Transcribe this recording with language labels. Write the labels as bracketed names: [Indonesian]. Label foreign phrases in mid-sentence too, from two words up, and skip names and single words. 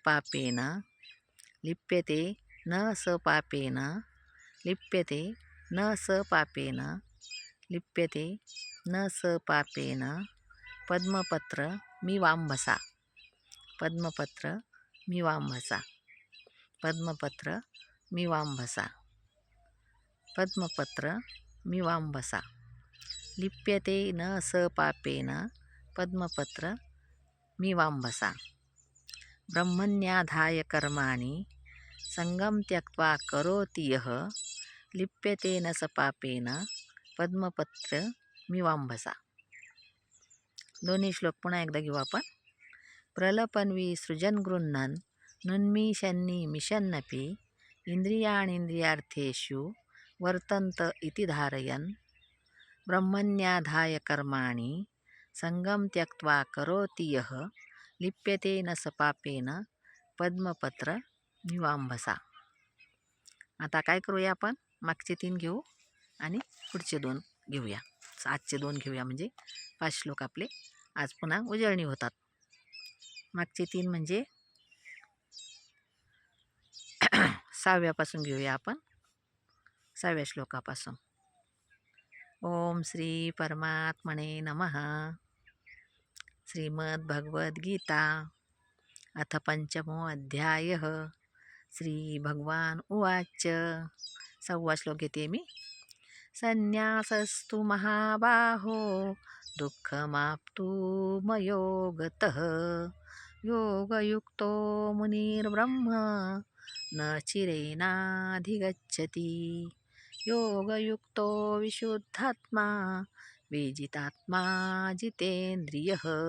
[Sanskrit] पापेन, लिप्यते न स पापेन, लिप्यते न स पापेन, लिप्यते न स पापेन, पद्मपत्र मीवांभसा, पद्मपत्र मीवांभसा, पद्मपत्र मीवांभसा, पद्मपत्र मीवांभसा, लिप्यते न स पापेन, पद्मपत्र मीवांभसा. ब्रह्मण्याधाय कर्माणि, संगम त्यक्त्वा करोति यः, लिप्यते न स पापेन, पद्मपत्र मीवांभसा. [Marathi] दोन्ही श्लोक पुन्हा एकदा घेऊ आपण. [Sanskrit] प्रलपन्वी सृजन गृह्णन्, नुन्मीषन्नि मिषन्नपि, इंद्रियाणि इंद्रियार्थेषु वर्तन्त इति धारयन्. ब्रह्मण्याधाय कर्माणि, संगम त्यक्त्वा करोति यः, लिप्यते न स पापेन, पद्मपत्र मीवांभसा. [Marathi] आता काय करूया आपण, मागचे 3 घेऊ आणि पुढचे 2 घेऊया. आजचे 2 घेऊया म्हणजे 5 श्लोक आपले आज पुन्हा उजळणी होतात. मागचे 3 म्हणजे 6व्यापासून घेऊया आपण. 6व्या श्लोकापासून. [Sanskrit] ओम श्री परमात्मने नमः. श्रीमद् भगवद्गीता अथ पंचमोऽध्यायः श्रीभगवान् उवाच [Marathi] 6वा श्लोक घेते मी. [Sanskrit] संन्यासस्तु महाबाहो दुःखमाप्तुमयो गतः योगयुक्तो मुनिर्ब्रह्म न चिरेणाधिगच्छति योगयुक्तो विशुद्धात्मा विजितात्मा जितेन्द्रियः